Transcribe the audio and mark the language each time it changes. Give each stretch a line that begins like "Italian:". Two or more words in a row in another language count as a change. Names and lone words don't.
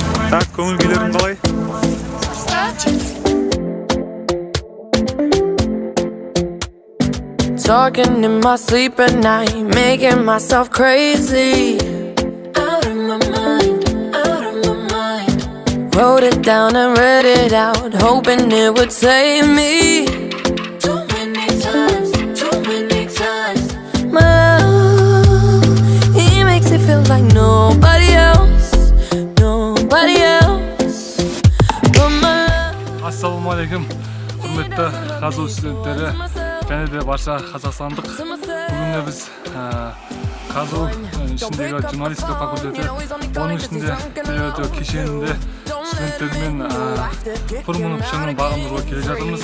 Kazakh: Так, көңіл күйлерің қалай?
English: Talking in my sleep at night, making myself crazy. Out of my mind, out of my mind. Wrote it down and read it out, hoping it would save me. Too many times, too many times. My love, he makes it feel like nobody else, nobody else. But my love.
Kazakh: Ассалаумағалейкум, құрметті қазу студенттері және де барша қазақстандық. Бүгін біз қазу ішіндегі журналистика факультеті, оның ішінде телерадио кешенінде студенттермен форумның пішінін бағындыруға келе жатырмыз.